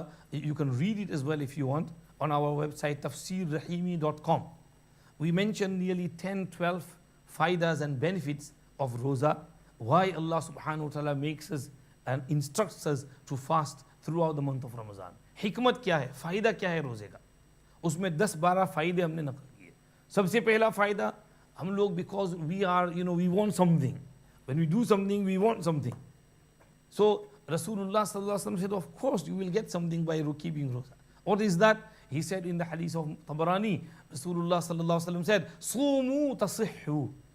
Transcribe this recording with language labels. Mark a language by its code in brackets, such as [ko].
[en] You can read it as well if you want on our website tafsirrahimi.com. We mentioned nearly 10, 12 faidas and benefits of roza, why Allah subhanahu wa ta'ala makes us and instructs us to fast throughout the month of Ramadan. [hi] Hikmat क्या है, फ़ायदा क्या है रोज़े का, उसमें 10-12 फ़ायदे हमने नक़ल किए. सबसे पहला फ़ायदा, हम लोग [en] because we are, we want something. When we do something, we want something. So Rasulullah sallallahu alaihi wasallam said, of course you will get something by keeping roza. What is that? He said in the hadith of Tabarani, Rasulullah sallallahu alaihi wasallam said, Sumu tasihhu.